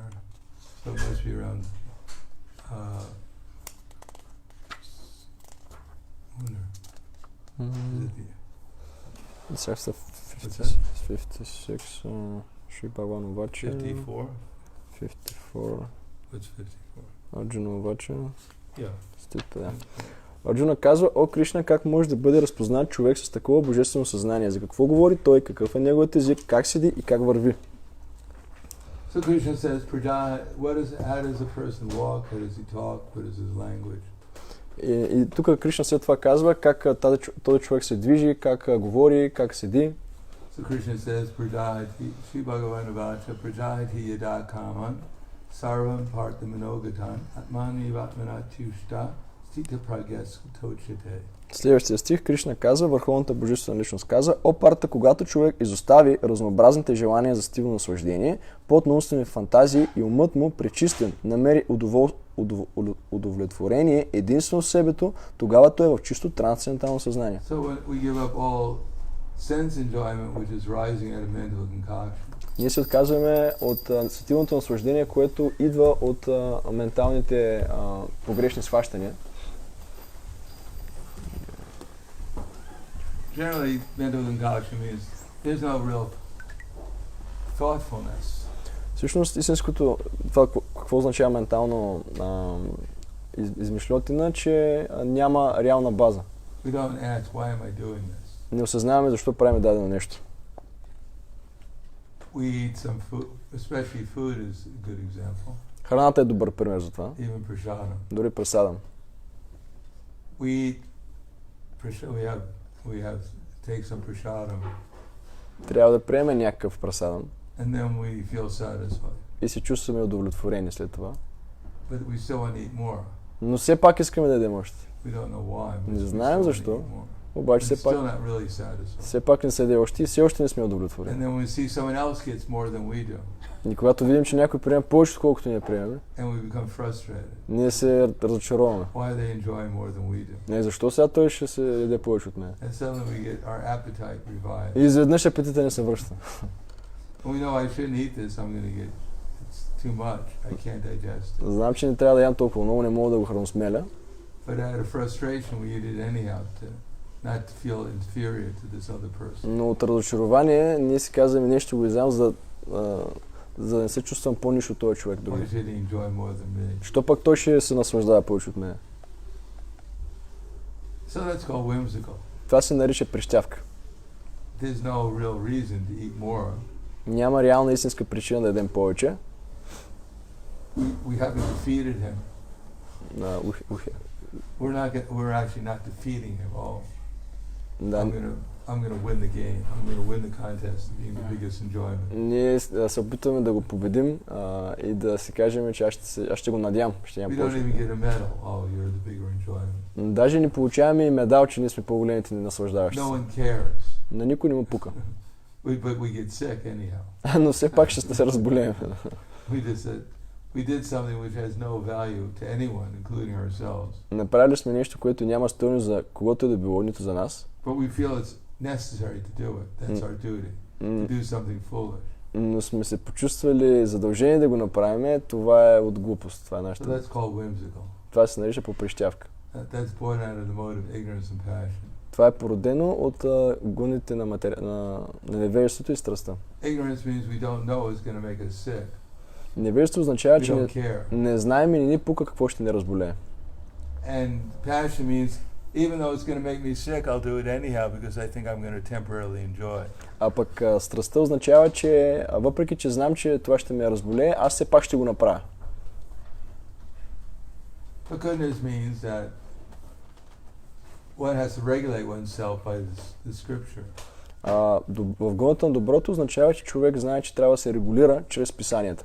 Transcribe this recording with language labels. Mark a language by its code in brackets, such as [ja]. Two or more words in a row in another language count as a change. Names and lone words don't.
[en] So it must be around. It's after 56. [sa] श्री भगवान उवाच. [en] 54. 54. What's 54? [sa] अर्जुन उवाच. [en] Yeah. [bg] Стита. Арджуна казва: О, Кришна, как може да бъде разпознат човек с такова божествено съзнание? За какво говори той? Какъв е неговият език? Как седи и как върви? [en] So Krishna says, how does a person walk? How does he talk? What is his language? [bg] И тук Кришна след това казва как този човек се движи, как говори, как седи. [en] So Krishna says, [sa] प्रजहाति, श्री भगवान उवाच, प्रजहाति यदा कामान्, सर्वान् पार्थ मनोगतान्, आत्मनि वात्मनतुष्ट, स्थित प्रज्ञस् तोचिते. [bg] Следващия стих Кришна казва, Върховната божествена личност казва: О, Парта, когато човек изостави разнообразните желания за стилно наслаждение, плод на умствени фантазии и умът му пречистен, намери удовлетворение единствено в себето, тогава той е в чисто трансцендентално съзнание. [en] So when we give up all sense enjoyment, which is rising out of mental concoction. [bg] Ние се отказваме от сетивното наслаждение, което идва от менталните погрешни схващания. [en] Generally, mental concoction means there's no real thoughtfulness. [bg] Всъщност, истинското, това какво означава ментално измишльотина, че няма реална база. [en] We don't ask, why am I doing this? [bg] Не осъзнаваме защо правим дадено нещо. [en] We eat some food, especially food is a good example. [bg] Храната е добър пример за това. [en] Even prasadam. [bg] Дори прасадам. [en] We have take some prasadam. [bg] Трябва да приемем някакъв прасадам. [en] And then we feel satisfied. [bg] И се чувстваме удовлетворени след това. [en] But we still want to eat more. [bg] Но все пак искаме да ядем още. [en] We don't know why. [bg] Не знаем защо. Обаче все пак не се яде още и все още не сме удовлетворени. И когато видим, че някой приема повече, отколкото ние приемаме, ние се разочароваме. Не, защо сега той ще се яде повече от мен? И изведнъж апетита не се връща. Знам, че не трябва да ям толкова много, не мога да го храносмеля. Но от разочарование ние си казваме нещо го изям, за за да не се чувствам по-ниш от този човек [en] Why [bg] други. [en] should he enjoy more than me? [bg] Що пък той ще се наслаждава повече от мен? [en] So that's called whimsical. [bg] Това се нарича прищявка. [en] There's no real reason to eat more. [bg] Няма реална истинска причина да ядем повече. [en] We haven't defeated him. Ухе. We're actually not defeating him. Oh, [bg] Да, [en] I'm gonna win the game. I'm gonna win the contest of being the biggest enjoyment. [bg] ние се опитваме да го победим и да си кажем, че аз ще го надям. Ще [en] We [bg] имам [en] don't [bg] повече. [en] even get a medal. Oh, you're the bigger enjoyment. [bg] Даже не получаваме и медал, че ние сме по-големите ни наслаждаващи [en] No [bg] се. [en] one cares. [bg] На никой не му пука. [en] But we get sick anyhow. [bg] Но все пак ще се разболеем. [en] We did something which has no value to anyone, including ourselves. [bg] Направили сме нещо, което няма стойност за когото и да било, нито за нас. [en] But we feel it's necessary to do it. That's our duty. To do something foolish. [bg] Но сме се почувствали задължени да го направим, това е от глупост. Това е [en] So [bg] нашата. [en] that's called whimsical. [bg] Това се нарича поприщявка. [en] That's born out of the mode of ignorance and passion. [bg] Това е породено от гуните на невежеството и страстта. [en] Ignorance means we don't know it's going to make us sick. [bg] Невежество означава, [en] We [bg] че [en] don't care. [bg] не знаем и не ни пука какво ще ни разболее. [en] And passion means even though it's going to make me sick, I'll do it anyhow because I think I'm going to temporarily enjoy. [bg] А пък страстта означава, че въпреки, че знам, че това ще ме разболее, аз все пак ще го направя. [en] But goodness means that one has to regulate oneself by the scripture. [bg] В гуната на доброто означава, че човек знае, че трябва да се регулира чрез писанията.